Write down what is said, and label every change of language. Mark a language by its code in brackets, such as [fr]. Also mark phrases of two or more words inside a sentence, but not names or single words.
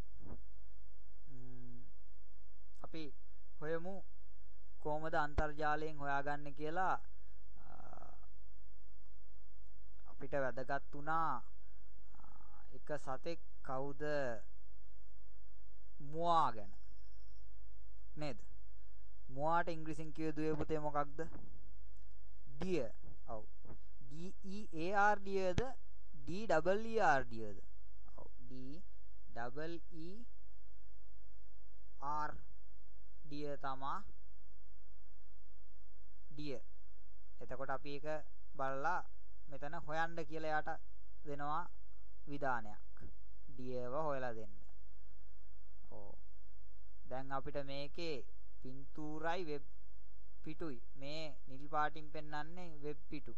[si] අපි හොයමු කොහොමද අන්තර්ජාලයෙන් හොයාගන්නේ කියලා. අපිට වැදගත් වුණා එක සතෙක් කවුද මුවා ගැන නේද? මුවාට ඉංග්‍රීසියෙන් කියු දුවේ පුතේ මොකක්ද? deer. ඔව්. [en] D E A R deerද D double E R deerද? [si] ඔව්. [en] D double E R deer තමා deer. [si] එතකොට අපි ඒක බලලා මෙතන හොයන්න කියලා යාට දෙනවා විධානයක්. deerව හොයලා දෙන්න. ඔව්. දැන් අපිට මේකේ පින්තූරයි වෙබ් පිටුයි මේ නිල් පාටින් පෙන්වන්නේ වෙබ් පිටු.